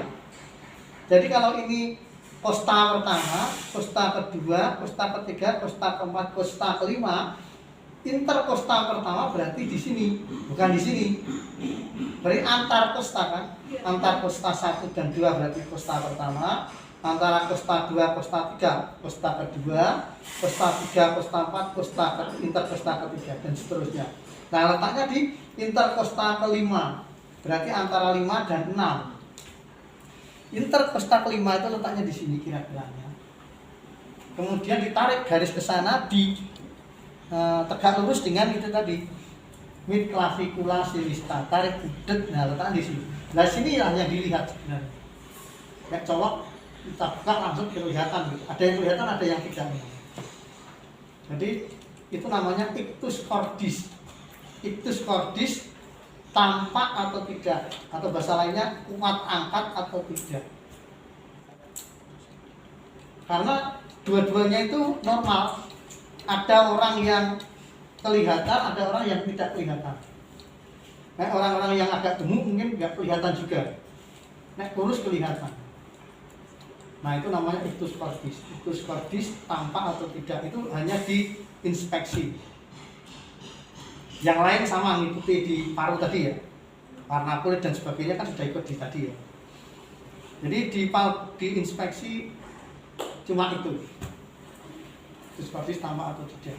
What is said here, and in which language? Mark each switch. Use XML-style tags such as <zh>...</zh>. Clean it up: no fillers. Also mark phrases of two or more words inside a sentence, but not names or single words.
<id>Jadi kalau ini kosta pertama, kosta kedua, kosta ketiga, kosta keempat, kosta kelima, interkosta pertama berarti di sini, bukan di sini. Berarti antar kosta kan? Antar kosta 1 dan 2 berarti kosta pertama, antara kosta 2, kosta 3, kosta kedua, kosta 3, kosta 4, interkosta ketiga dan seterusnya. Nah, letaknya di interkosta kelima. Berarti antara 5 dan 6. Interkosta kelima itu letaknya di sini kira-kiranya. Kemudian ditarik garis ke sana tegak lurus dengan itu tadi</id> <la>mid clavicula silista,</la> <id>tarik budet. Nah, letaknya di sini. Nah, sinilah yang dilihat sebenarnya. Kayak colok kita buka langsung kelihatan gitu. Ada yang kelihatan, ada yang tidak. Jadi itu namanya</id> <la>ictus cordis. Ictus cordis</la> <id>tampak atau tidak, atau bahasa lainnya kuat angkat atau tidak. Karena dua-duanya itu normal. Ada orang yang kelihatan, ada orang yang tidak kelihatan. Nah, orang-orang yang agak gemuk mungkin nggak kelihatan juga. Nah, kurus kelihatan. Nah, itu namanya</id> <la>ictus cordis. Ictus cordis</la> <id>tampak atau tidak itu hanya diinspeksi. Yang lain sama ngikuti di paru tadi ya, warna kulit dan sebagainya kan sudah ikut di tadi ya. Jadi diinspeksi cuma itu, ictus tambah atau tidak.</id>